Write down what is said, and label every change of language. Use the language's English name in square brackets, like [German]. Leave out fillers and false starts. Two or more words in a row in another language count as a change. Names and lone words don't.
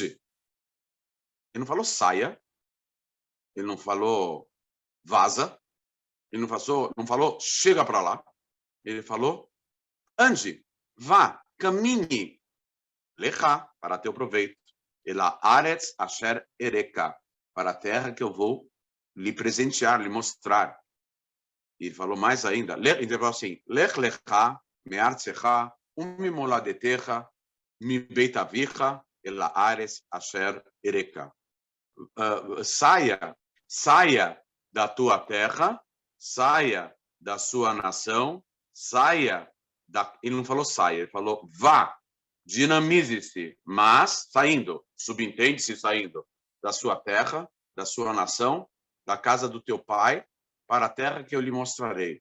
[Portuguese] Ele não falou saia, ele não falou vaza, ele não falou chega para lá. Ele falou ande, vá, caminhe. Lechá, para teu proveito. [Hebrew] אל הארץ אשר אראך, [Portuguese] para a terra que eu vou lhe presentear, lhe mostrar. E ele falou mais ainda, ele falou assim, [Hebrew] לך לך מארצך וממולדתך מבית אביך אל הארץ אשר אראך. [Portuguese] Saia da tua terra, saia da sua nação, saia da... Ele não falou saia, ele falou vá, dinamize-se, mas saindo, subentende-se saindo da sua terra, da sua nação, da casa do teu pai, para a terra que eu lhe mostrarei.